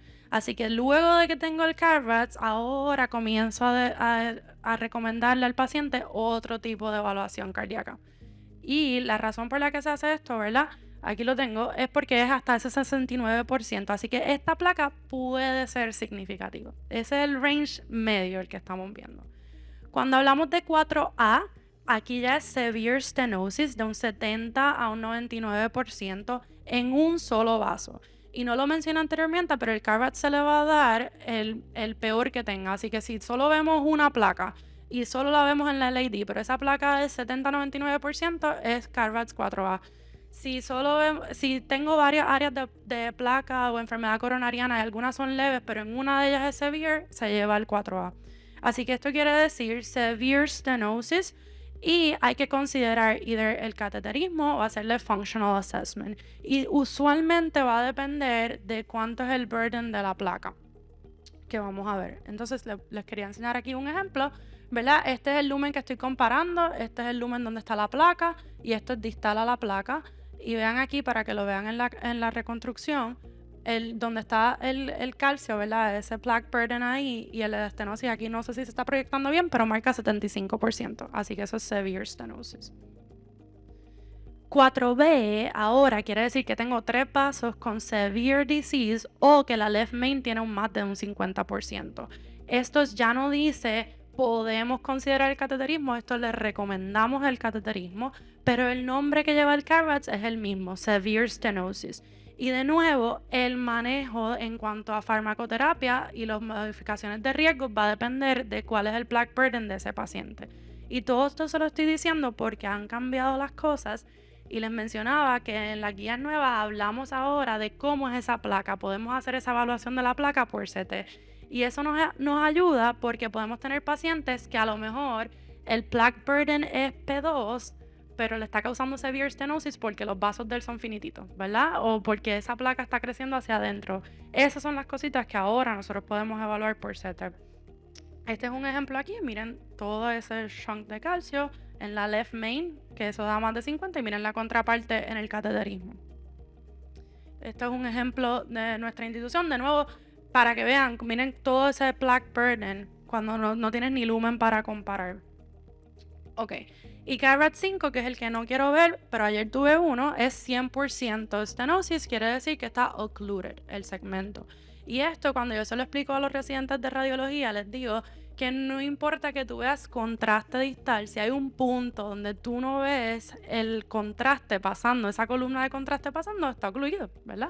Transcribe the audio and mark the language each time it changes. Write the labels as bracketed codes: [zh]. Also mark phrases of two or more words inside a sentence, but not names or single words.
[es] Así que luego de que tengo el CARBATS, ahora comienzo a recomendarle al paciente otro tipo de evaluación cardíaca. Y la razón por la que se hace esto, ¿verdad? Aquí lo tengo, es porque es hasta ese 69%. Así que esta placa puede ser significativa. Ese es el range medio el que estamos viendo. Cuando hablamos de 4A, aquí ya es [en] severe stenosis [es] de un 70 a un 99% en un solo vaso. Y no lo mencioné anteriormente, pero el CARBATS se le va a dar el peor que tenga. Así que si solo vemos una placa y solo la vemos en la LAD, pero esa placa es 70-99%, es CARBATS 4A. Si tengo varias áreas de placa o enfermedad coronariana y algunas son leves, pero en una de ellas es severe, se lleva el 4A. Así que esto quiere decir [en] severe stenosis [es] y hay que considerar either el cateterismo o hacerle [en] functional assessment. [es] Y usualmente va a depender de cuánto es el burden de la placa que vamos a ver. Entonces les quería enseñar aquí un ejemplo, ¿verdad? Este es el lumen que estoy comparando, este es el lumen donde está la placa y esto es distal a la placa. Y vean aquí para que lo vean en la reconstrucción, donde está el calcio, ¿verdad? Ese [en] plaque burden [es] ahí y el de estenosis aquí no sé si se está proyectando bien, pero marca 75%, así que eso es [en] severe stenosis. [es] 4B ahora quiere decir que tengo 3 vasos con [en] severe disease [es] o que la [en] left main [es] tiene más de un 50%. Esto ya no dice podemos considerar el cateterismo, esto le recomendamos el cateterismo, pero el nombre que lleva el CARBATS es el mismo, [en] severe stenosis. [es] Y de nuevo, el manejo en cuanto a farmacoterapia y las modificaciones de riesgo va a depender de cuál es el [en] plaque burden [es] de ese paciente. Y todo esto se lo estoy diciendo porque han cambiado las cosas. Y les mencionaba que en las guías nuevas hablamos ahora de cómo es esa placa. Podemos hacer esa evaluación de la placa por CT. Y eso nos ayuda porque podemos tener pacientes que a lo mejor el [en] plaque burden [es] es P2, pero le está causando [en] severe stenosis [es] porque los vasos de él son finititos, ¿verdad? O porque esa placa está creciendo hacia adentro. Esas son las cositas que ahora nosotros podemos evaluar por CT. Este es un ejemplo aquí, miren todo ese chunk de calcio en la [en] left main, [es] que eso da más de 50, y miren la contraparte en el cateterismo. Esto es un ejemplo de nuestra institución, de nuevo, para que vean, miren todo ese [en] plaque burden [es] cuando no tienes ni lumen para comparar. Ok, y CARAT 5, que es el que no quiero ver, pero ayer tuve uno, es 100% stenosis, quiere decir que está occluded el segmento. Y esto cuando yo se lo explico a los residentes de radiología, les digo que no importa que tú veas contraste distal, si hay un punto donde tú no ves el contraste pasando, esa columna de contraste pasando, está ocluido, ¿verdad?